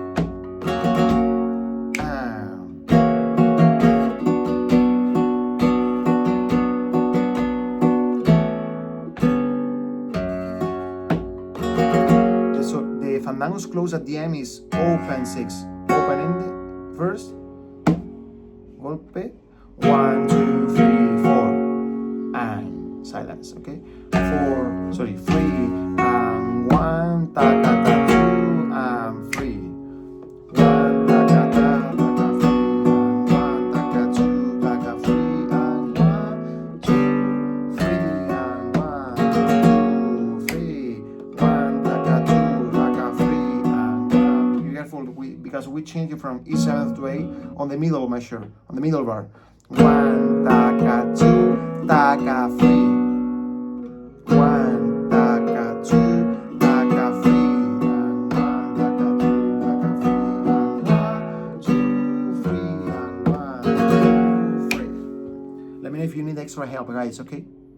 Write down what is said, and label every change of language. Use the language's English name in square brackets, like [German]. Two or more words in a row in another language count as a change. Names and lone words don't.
[English] So the Fandangos close at the end is open 6, open in the first, golpe, 1, 2, 3, 4, and silence, okay? 3, and 1, taka, ta, 2, and 3. 1, taka, ta, taka, 3, and 1, taka, 2, taka, 3, and 1, 2, 3, and 1, 2, 3, 1, taka, 2, taka, 3, and 1. Be careful because we change it from E7 to A on the middle measure, on the middle bar. 1, taka, 2, taka, 3. 1, taka, 2, taka, 3. And 1, taka, 2, taka, 3. And 1, 2, 3, and 1, 2, 3. Let me know if you need extra help, guys, okay?